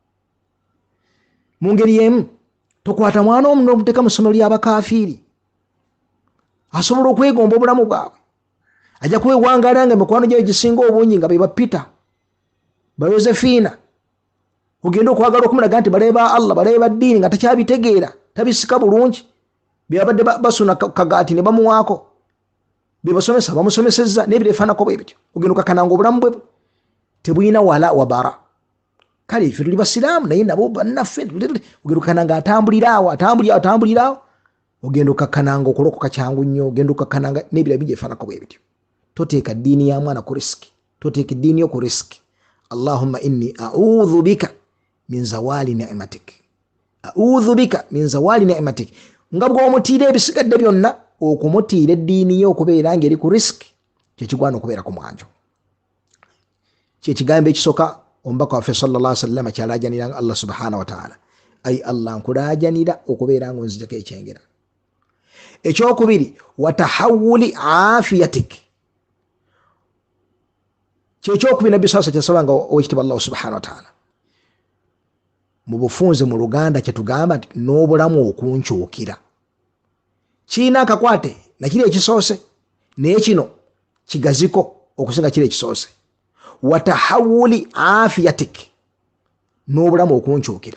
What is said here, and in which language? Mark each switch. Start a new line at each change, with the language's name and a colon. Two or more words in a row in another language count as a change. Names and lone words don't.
Ganda: Mu ngeri y'emu tokwata mwana omu n'omuteeka mu ssomero ly'abakafiiri, asobola okwegomba obulamu bwabwe, ajja kwewangaala nga mikwano gyayo gisinga obungi nga be ba Peter, ba Yosephina, ogenda okwagala okumulaga nti balabe ba Allah, balabe ba ddiini nga takyabitegeera, tabisika bulungi, byabadde basuna kagaati ne bamuwaako, bebasomesa bamusomesezza n'ebireefaanako bwe bityo, ogenda okakananga obulamu bwe tebulina wala wabara. Kale ffe tuli basiraamu naye nabo bannaffe, ogenda okakananga atambuliraawo, ogenda okakananga okulokoka kyangu nnyo, ogenda okakananga n'ebirala bingi ebifaanako bwe bityo. Toteeka ddiini ya mwana ku risiki, toteeka eddiini yo ku risiki.
Arabic: اللهم إني أعوذ بك من زوال نعمتك، أعوذ بك من زوال نعمتك.
Ganda: Nga bw'omutiira ebisigadde byonna, okumutiira eddiini yo okubeera ng'eri ku risiki, kyekigwana okubeera ku mwanjo. Kyekigambo ekisooka omubaka waffe
Arabic: صلى الله عليه وسلم
Ganda: kyalajanira Allah
Arabic: سبحانه وتعالى,
Ganda: ay Allah nkulajanira okubeera ng'onzijako ekyengera. Ekyokubiri,
Arabic: وتحول عافيتك,
Ganda: kyekyokubiri Nabbi
Arabic: صلى الله عليه وسلم
Ganda: nga owekitiibwa Allah
Arabic: سبحانه وتعالى
Ganda: mu bufunze mu Luganda kyetugamba nti n'obulamu okunkyukira. Kiina akakwate na kiri ekisoose, naye kino kigaziko okusinga kiri ekisoose.
Arabic: وتحول عافيتك,
Ganda: n'obulamu okunkyukira.